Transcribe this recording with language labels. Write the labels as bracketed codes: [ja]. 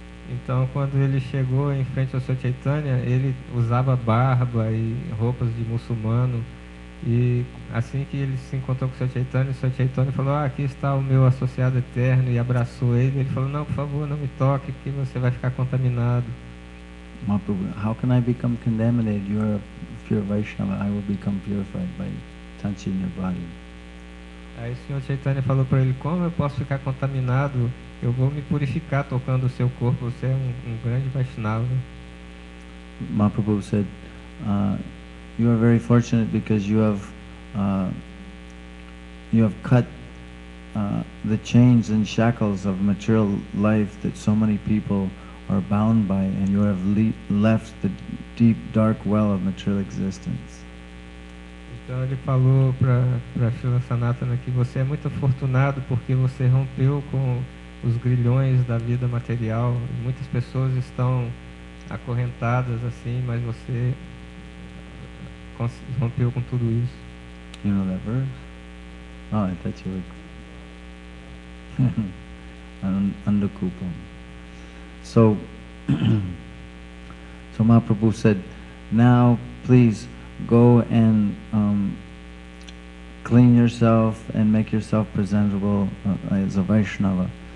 [pt] Então, quando ele chegou em frente ao Sr. Chaitanya, ele usava barba e roupas de muçulmano. E assim que ele se encontrou com o Sr. Chaitanya falou: aqui está o meu associado eterno, e abraçou ele. Ele falou: não, por favor, não me toque, porque você vai ficar contaminado. [en] Mahaprabhu, how can I become contaminated? You are a pure Vaishnava, I will become purified by touching your body. [pt] Aí o Sr. Chaitanya falou para ele: como eu posso ficar contaminado? Eu vou me purificar tocando o seu corpo, você é um grande Vaishnava. [en] Mahaprabhu said, "You are very fortunate because you have you have cut the chains and shackles of material life that so many people are bound by, and you have left the deep, dark well of material existence. [pt] Então ele falou para Srila Sanatana que você é muito afortunado porque você rompeu com os grilhões da vida material. Muitas pessoas estão acorrentadas assim, mas você rompeu com tudo isso. [en] You know that verse? Oh, I thought you were Andakupam. So, so Mahaprabhu said, now please go and clean yourself and make yourself presentable as a Vaishnava.